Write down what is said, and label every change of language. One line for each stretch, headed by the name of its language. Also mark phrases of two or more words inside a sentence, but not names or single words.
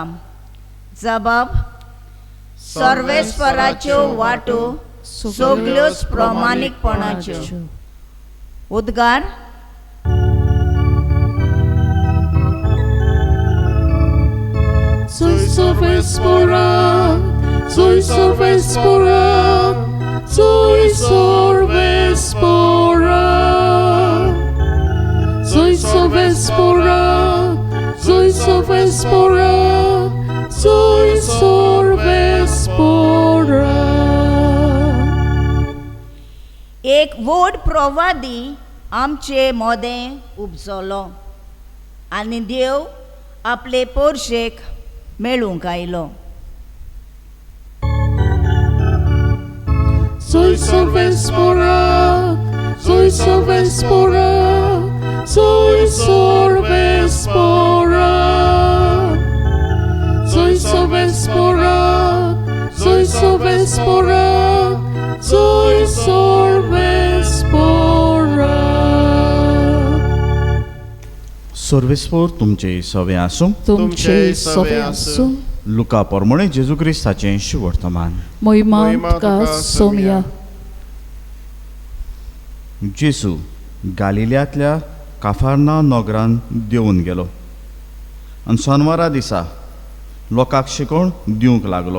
Konkani: जबाब सर्वेस्पराच्यो वाटो सगल्योच प्रामाणीकपणाच्यो. उद्गार Soy Sorvespora, soy Sorvespora, soy Sorvespora. Soy Sorvespora, soy Sorvespora, soy Sorvespora. एक व्हड प्रवादी आमचे मोदें उपजलो आनी देव आपले पोरशेक मेळूंक आयलो. Soy Sorvespora, soy Sorvespora, soy Sorvespora. Soy Sorvespora, soy Sorvespora, soy Sorvespora. सर्वेस्पोर तुमचे सवे आसूं. तुमचे सवे आसूं. लुका पोरमोणे जेजू क्रिस्ताचें शुभ वर्तमान. मोहिमा तुका सोमया. जेजू गालिल्यांतल्या काफार्ना नगरान देंवून गेलो आनी सोनवारा दिसा लोकांक शिकोवन दिवंक लागलो.